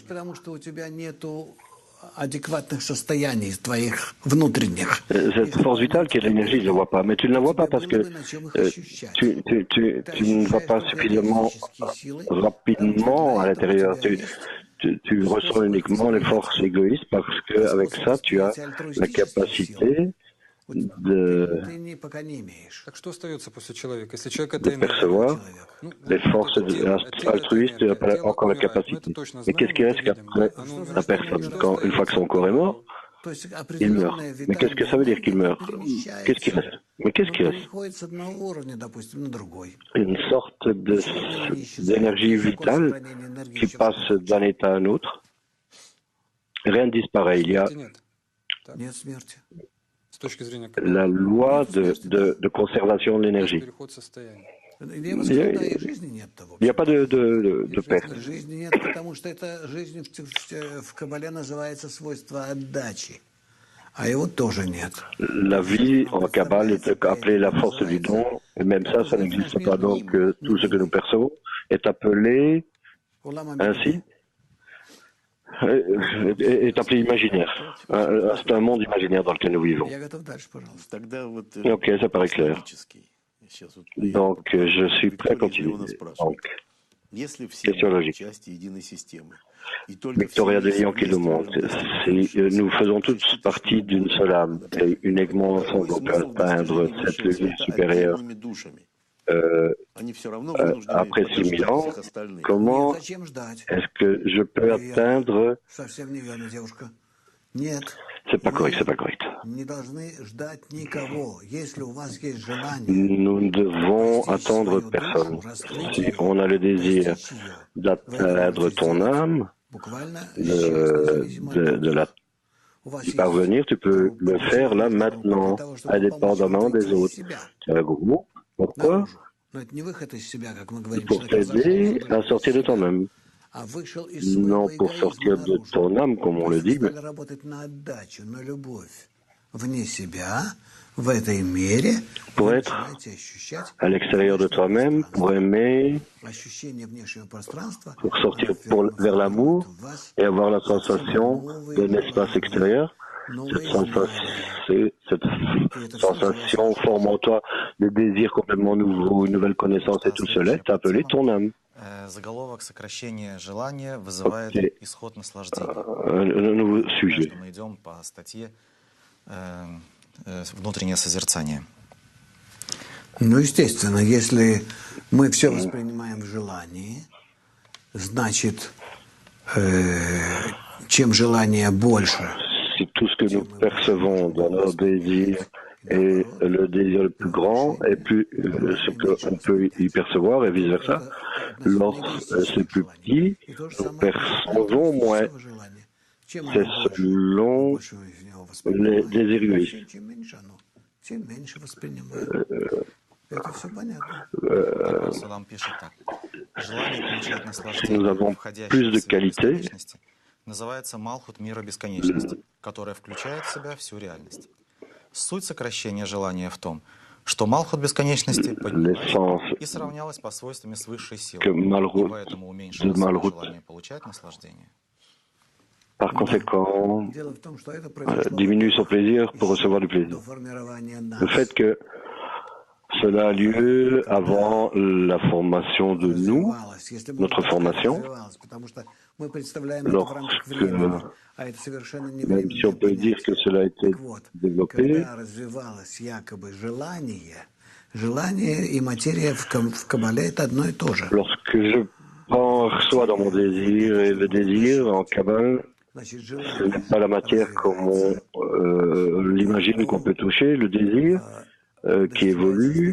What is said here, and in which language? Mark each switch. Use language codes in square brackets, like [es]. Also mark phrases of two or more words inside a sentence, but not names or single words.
[fr] Cette force vitale qui est l'énergie, je ne la vois pas. Mais tu ne la vois pas parce que tu ne vas pas suffisamment rapidement à l'intérieur. Tu ressens uniquement les forces égoïstes parce qu'avec ça, tu as la capacité [ru] Ты пока не имеешь. Так что остается после человека? Если человек это энергия, [fr] percevoir [ru] ну, [fr] les [ru] вот [fr] forces [ru] это тело, тело это [fr] altruistes et [ru] энергия, [fr] après [ru] тело [fr] encore la [ru] умирает. Мы это [fr] capacité. [ru] точно [fr] Mais qu'est-ce [ru] знаем, [fr] qui [ru] мы [fr] reste [ru] это видим, да? [fr] qu'après [ru] Оно [fr] la [ru] умирает. [fr] personne, [ru] Что [fr] une fois que son corps est mort, [ru] То есть [fr] il meurt. [ru] определенная [fr] Mais qu'est-ce que ça veut dire qu'il [ru] витальная [fr] meurt? [ru] энергия [fr] Qu'est-ce qui [ru] перемещается, [fr] reste? Mais qu'est-ce [ru] но [fr] qui reste? [ru] переходит с одного уровня, допустим, на другой. [fr] Une sorte [ru] Ничего в мире не исчезает. [fr] d'énergie [ru] Есть закон [fr] vitale [ru] сохранения энергии [fr] qui [ru] еще в [fr] passe [ru] любом [fr] d'un état à un autre. Rien ne disparaît. Il y a [ru] Смерти нет. Так, Нет смерти. с точки зрения [fr] la [ru] Каббалы. [fr] loi de conservation de [ru] Есть [fr] l'énergie. [ru] переход состояния. Я бы сказал, да, и жизни нет-то, в [fr] Il n'y a [ru] общем. [fr] pas de perte. [ru] Жизни нет, потому что это жизнь в Кабале называется свойство отдачи. А его тоже нет. [fr] La vie en Kabbale est appelée la force du don, et même ça n'existe pas. Donc tout ce que nous percevons est appelé ainsi, est appelé imaginaire. C'est un monde imaginaire dans lequel nous vivons. [ru] Я готов дальше, пожалуйста. Тогда вот, [fr] Ok, ça paraît clair. [ru] логический. Сейчас вот [fr] Donc je suis prêt à [ru] Виктория [fr] continuer. [ru] Леона спрашивает. [fr] Donc, [ru] Если все [fr] question [ru] мы [fr] logique. [ru] части единой системы, и только [fr] Victoria [ru] все [fr] de Lyon qui le montre. Nous faisons tous partie d'une seule âme, et uniquement ensemble on peut atteindre cette lumière supérieure. [ru] Они все равно вынуждены [fr] Après 6000 ans, [ru] всех остальных. [fr] comment [ru] Зачем ждать? [fr] est-ce que je peux atteindre? [ru] Совсем неверно, девушка. Нет. [fr] C'est pas correct, c'est pas correct. [ru] Не должны ждать никого. Если у вас есть желание, [fr] Nous ne devons attendre personne. Si on a le désir d'atteindre ton âme, [ru] буквально исчезнуть, у вас [fr] d'y [ru] есть [fr] parvenir, tu peux le faire là maintenant, indépendamment des autres. C'est un groupe. Pourquoi? [ru] наружу. Но это не выход из себя, как мы говорим. [fr] Pour [ru] Человек [fr] t'aider [ru] зашел, [fr] à sortir de toi-même. [ru] а вышел из своего [fr] Non pour sortir [ru] эгоизма [fr] de [ru] наружу. [fr] ton âme, comme on le dit, mais [ru] Стали работать на отдачу, на любовь. Вне себя, в этой мере, [fr] pour [ru] вы [fr] être [ru] начинаете ощущать [fr] à l'extérieur de toi-même, pour aimer, [ru] ощущение внешнего пространства, [fr] pour sortir vers l'amour et avoir la sensation d'un espace extérieur. Cette sensation forme en toi des désirs complètement nouveaux, une nouvelle connaissance et tout cela, c'est appelé ton âme. [ru] Заголовок «Сокращение желания вызывает Окей. исход наслаждения». [fr] Un nouveau sujet. [ru] Что мы идем по статье «Внутреннее созерцание». Ну, естественно, если мы все воспринимаем в желании, значит, чем желание больше, [fr] Si tout ce que nous percevons dans nos désirs est le désir le plus grand et plus ce qu'on peut y percevoir et vice-versa, lorsque c'est plus petit, nous percevons moins. C'est selon les désirs égoïstes. [ru] тем меньше воспринимаем. Это все понятно. Салам пишет так. Желание получать [fr] Nous [ru] наслаждение, [fr] avons [ru] входящее [fr] plus [ru] в [fr] de [ru] сферу [fr] qualité. [ru] бесконечности, называется Малхут мира бесконечности, которая включает в себя всю реальность. Суть сокращения желания в том, что Малхут бесконечности поднялась [fr] L'essence [ru] и сравнялась по свойствам с высшей силой, [fr] que [ru] и [fr] Malchut, [ru] поэтому [fr] de [ru] уменьшилось свое [fr] Malchut, [ru] желание получать наслаждение. [fr] par conséquent, [ru] Дело в том, что это произошло [fr] diminue son plaisir pour recevoir du [ru] до [fr] plaisir. [ru] формирования [fr] Le [ru] нас. [fr] fait que cela a lieu avant la formation de nous, [ru] Развивалось. Если бы [fr] notre [ru] оно так [fr] formation, [ru] развивалось, потому что мы представляем это в рамках времени, а это совершенно не [fr] même si on peut dire que cela a été [ru] Так вот, [fr] développé, [ru] когда развивалось якобы желание и материя в Кабале это одно и то же. [fr] lorsque je reçois dans mon désir et le désir en Kabbale, [ru] Значит, [fr] ce [ru] желание [fr] n'est pas la matière comme on l'imagine qu'on peut toucher, le désir qui évolue